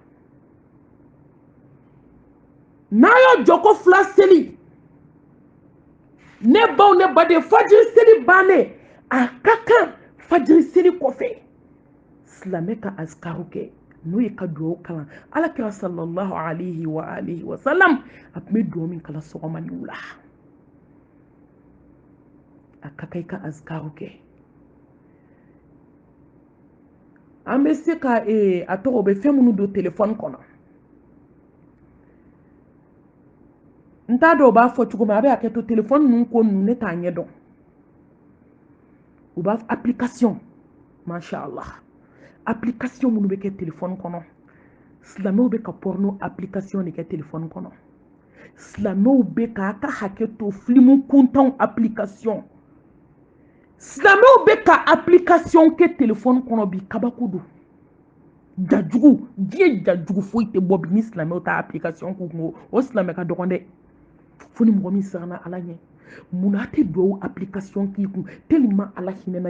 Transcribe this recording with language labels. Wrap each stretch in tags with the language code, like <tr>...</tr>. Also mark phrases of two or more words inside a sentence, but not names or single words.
<bm>n'a y'a jɔko 2 seli ne baw ne baden fajiri seli bannen a ka kan fajiri seli kɔfɛ silamɛ ka azkaru kɛ n'o ye ka duwawu kalan alakira</bm> <ar>صلى الله عليه وعلى آله وسلم</ar> <bm>a tun bɛ duwawu min kalan sɔgɔma ni wula a ka kan i ka azkaru kɛ an bɛ se ka a tɔgɔ bɛ fɛn minnu don téléphone kɔnɔ n t'a dɔn u b'a fɔ cogo min a bɛ hakɛ to téléphone ninnu ko ninnu ne t'a ɲɛ dɔn u b'a fɔ application</bm> <ar>ما شاء الله</ar> <bm>application minnu bɛ kɛ téléphone kɔnɔ silamɛw bɛ ka porno application de kɛ téléphone kɔnɔ silamɛw bɛ k'a ka hakɛ to film kuntanw application silamɛw bɛ ka application kɛ téléphone kɔnɔ bi kabako don jajugu diɲɛ jajugu foyi tɛ bɔ bi ni silamɛw ta application k'u kungo o silamɛ ka dɔgɔn dɛ fo ni mɔgɔ min siranna ala ɲɛ munna a tɛ duwawu application k'i kun tellement ala hinɛna</bm>